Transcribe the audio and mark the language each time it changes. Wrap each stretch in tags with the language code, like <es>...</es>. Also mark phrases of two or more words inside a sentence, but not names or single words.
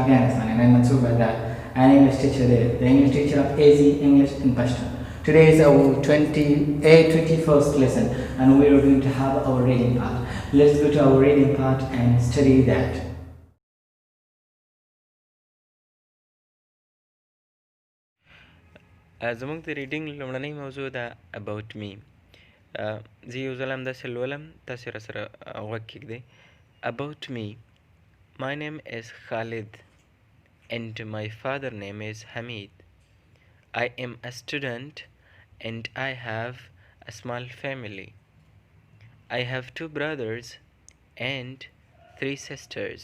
<en>Hassan and I'm Mansoor Badar, an English teacher there, the English teacher of AZ English in Pashto. Today is our 21st lesson and we are going to have our reading part. Let's go to our reading part and study that.</en> <ps>زموږ د ریډینګ لومړنۍ موضوع ده</ps> <en>about me.</en> <ps>زه یو ځل همداسې لولم، تاسې راسره غوږ کېږدئ.</ps> <en>About me. My name is Khalid and my father name is Hamid. I am a student and I have a small family. I have 2 brothers and 3 sisters.</en>